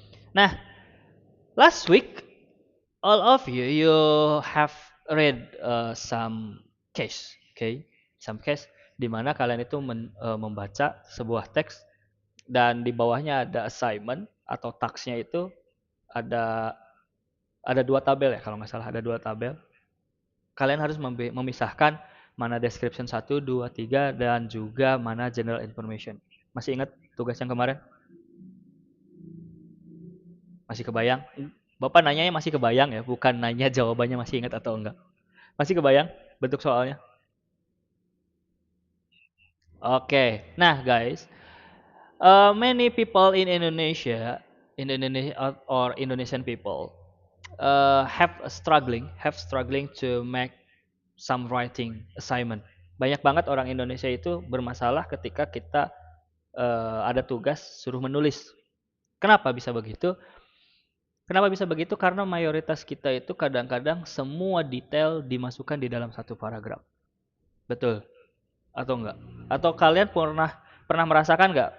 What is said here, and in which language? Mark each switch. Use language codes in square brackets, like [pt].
[en] Nah, last week, all of you, you have read some case, okay? Some case [id] di mana kalian itu membaca sebuah teks dan di bawahnya ada assignment atau tasknya itu ada dua tabel ya kalau nggak salah, ada dua tabel. Kalian harus memisahkan mana description 1, 2, 3 dan juga mana general information. Masih ingat tugas yang kemarin? Masih kebayang? Bapak nanyanya masih kebayang ya, bukan nanya jawabannya masih ingat atau enggak. Masih kebayang bentuk soalnya? Oke. [en] Nah, guys, many people in Indonesia, or Indonesian people, have struggling to make some writing assignment. [id] Banyak banget orang Indonesia itu bermasalah ketika kita ada tugas suruh menulis. Kenapa bisa begitu? Kenapa bisa begitu? Karena mayoritas kita itu kadang-kadang semua detail dimasukkan di dalam satu paragraf. Betul atau enggak? Atau kalian pernah Pernah merasakan nggak?